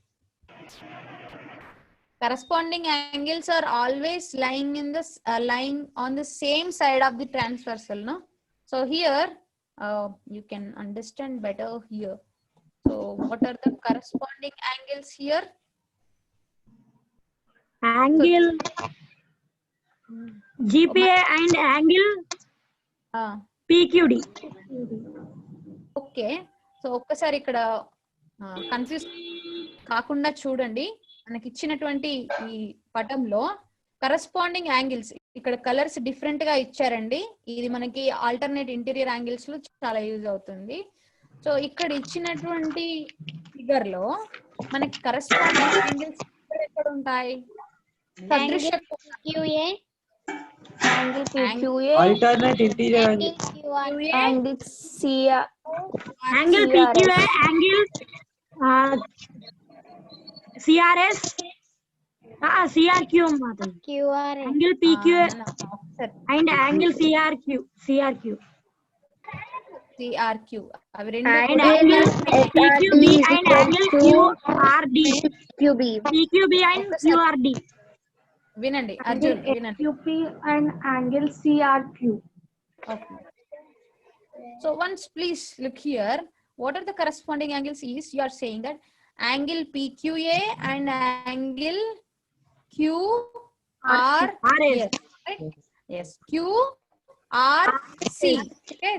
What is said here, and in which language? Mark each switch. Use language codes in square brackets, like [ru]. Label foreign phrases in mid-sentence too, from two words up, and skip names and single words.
[en] Corresponding angles are always lying in this lying on the same side of the transversal, no? So here you can understand better here. So what are the corresponding angles here? Angle GPA and angle PQD. Okay so [te] ఒక్కసారి ఇక్కడ కన్ఫ్యూజ్ కాకుండా చూడండి. మనకి ఇచ్చినటువంటి ఈ పటంలో [en] corresponding angles [te] ఇక్కడ [en] colors different [te] గా ఇచ్చారండి. ఇది మనకి [en] alternate interior angles [te] లో చాలా యూజ్ అవుతుంది. సో ఇక్కడ ఇచ్చినటువంటి ఫిగర్ లో మనకి [en] corresponding angles [te] ఎక్కడ ఉంటాయి? సదృశ [en] QA Angle PQA alternate interior angle angle. QRA and CR. Angle PQA, angle CRS, CRQ మాత్రం. QRA Angle PQA and angle CRQ. [te] CRQ అవి రెండు [en] And [te] కూడా [en] angle PQB and angle QRD. PQB and QRD. [te] వినండి అర్జున్ వినండి. [en] QP and angle CRQ. Okay. So once please look here. What are the corresponding angles is you are saying that angle PQA and angle QRS. Right? Yes. QRC. Okay.